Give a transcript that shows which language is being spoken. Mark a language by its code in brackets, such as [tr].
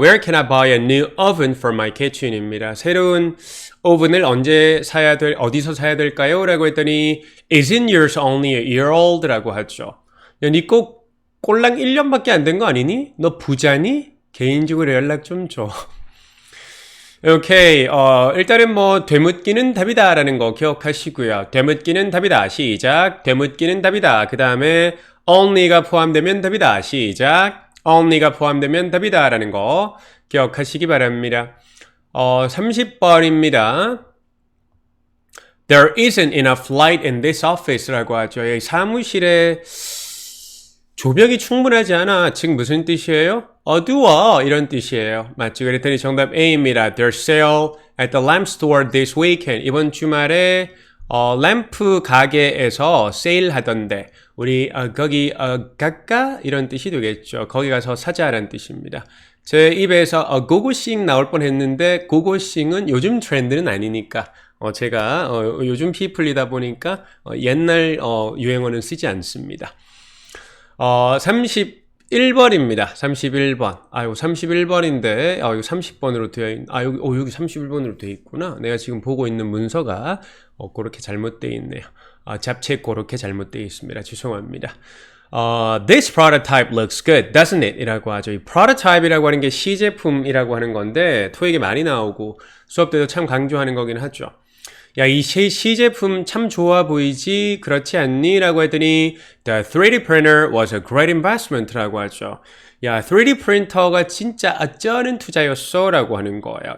[en] Where can I buy a new oven for my kitchen입니다. [ko] 새로운 오븐을 어디서 사야 될까요? 라고 했더니 [en] Isn't yours only a year old? [ko] 라고 하죠. 야, 니 꼭 꼴랑 1년밖에 안 된 거 아니니? 너 부자니? 개인적으로 연락 좀 줘. 오케이. 일단은 뭐, 되묻기는 답이다 라는 거 기억하시고요. 되묻기는 답이다. 시작. 되묻기는 답이다. 그 다음에, only가 포함되면 답이다. 시작. only가 포함되면 답이다 라는 거 기억하시기 바랍니다. 30번입니다. [en] There isn't enough light in this office [ko] 라고 하죠. 이 사무실에 조명이 충분하지 않아. 즉 무슨 뜻이에요? 어두워 이런 뜻이에요. 맞죠? 그랬더니 정답 A입니다. [en] There's sale at the lamp store this weekend. [ko] 이번 주말에 램프 가게에서 세일하던데 우리 거기 갈까? 이런 뜻이 되겠죠. 거기 가서 사자라는 뜻입니다. 제 입에서 고고싱 나올 뻔했는데 고고싱은 요즘 트렌드는 아니니까 제가 요즘 피플이다 보니까 옛날 유행어는 쓰지 않습니다. 31번입니다. 31번. 아유, 31번인데, 이거 30번으로 되어 여기 31번으로 되어 있구나. 내가 지금 보고 있는 문서가, 그렇게 잘못되어 있네요. 잡채 그렇게 잘못되어 있습니다. 죄송합니다. [en] This prototype looks good, doesn't it? [ko] 이라고 하죠. 이 prototype이라고 하는 게 시제품이라고 하는 건데, 토익에 많이 나오고, 수업 때도 참 강조하는 거긴 하죠. 야, 이 시제품 참 좋아 보이지? 그렇지 않니? 라고 했더니 [en] The 3D printer was a great investment [ko] 라고 하죠. 야, 3D 프린터가 진짜 어쩌는 투자였어? 라고 하는 거예요.